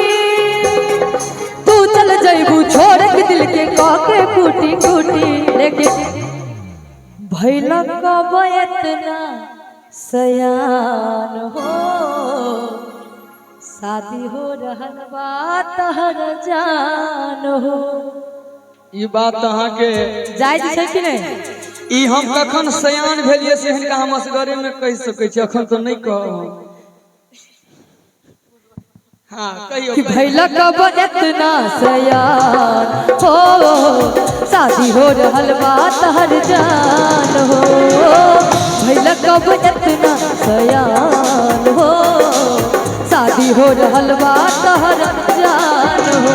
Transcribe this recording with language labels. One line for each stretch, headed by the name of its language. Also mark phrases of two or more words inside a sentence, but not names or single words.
Bhojpuri: तू चल जइबू छोड़ के दिल के काके कूटी कूटी। लेकिन भैला कब इतना सयान हो, शादी हो रहल बा तहर जान हो।
Maithili: ई बात अहाँ के जायज छै कि नहीं? ई हम कखन सयान भेलिए से हिनका हम असगरे में कह सकै छी, अखन तो नहीं कहब। हाँ कहियो
Bhojpuri: कि भैला कब इतना सयान हो, शादी हो रहल बा तहर जान हो। भैला कब इतना सयान हो, शादी हो रहल बा तहर जान हो।